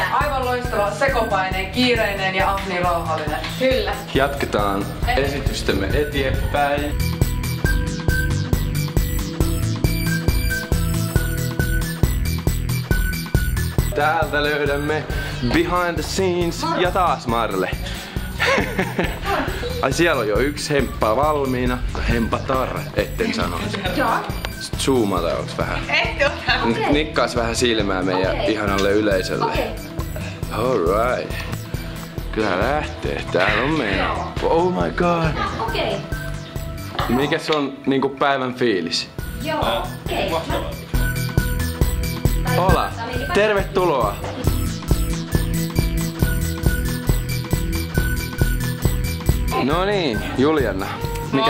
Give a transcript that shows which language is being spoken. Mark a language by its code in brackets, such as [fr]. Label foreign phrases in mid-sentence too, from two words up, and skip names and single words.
[fi] Aivan loistava, sekopaineen, kiireinen ja niin rauhallinen. Kyllä. Jatketaan esitystämme eteenpäin. Täältä löydämme [en] behind the scenes [fi] ja taas Marle. Ai siellä on jo yksi hemppa valmiina. Hempatar, etten sanoisi. Joo. Zoomata onks vähän? Ehti ota. Nikkaas vähän silmää meidän ihanalle yleisölle. Alright. Kyllä lähtee. Täällä on meidän. [en] Oh my god. [fi] Okei. Mikäs on niinku päivän fiilis? Joo, okei. Hola. Tervetuloa. No niin, Julianna. Mikäs